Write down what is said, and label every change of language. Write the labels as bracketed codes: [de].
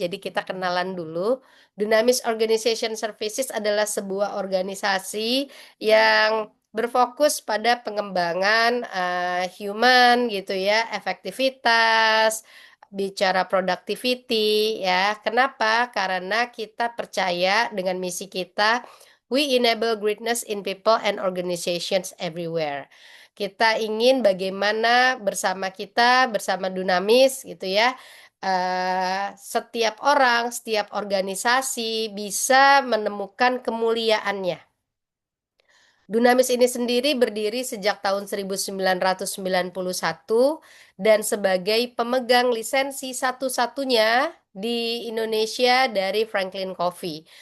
[id] Jadi kita kenalan dulu. Dunamis Organization Services adalah sebuah organisasi yang berfokus pada pengembangan human gitu ya, efektivitas, bicara productivity ya. Kenapa? Karena kita percaya dengan misi kita. [en] We enable greatness in people and organizations everywhere. [id] Kita ingin bagaimana bersama Dunamis gitu ya, setiap orang, setiap organisasi bisa menemukan kemuliaannya. Dunamis ini sendiri berdiri sejak tahun 1991 dan sebagai pemegang lisensi satu-satunya di Indonesia dari Franklin Covey.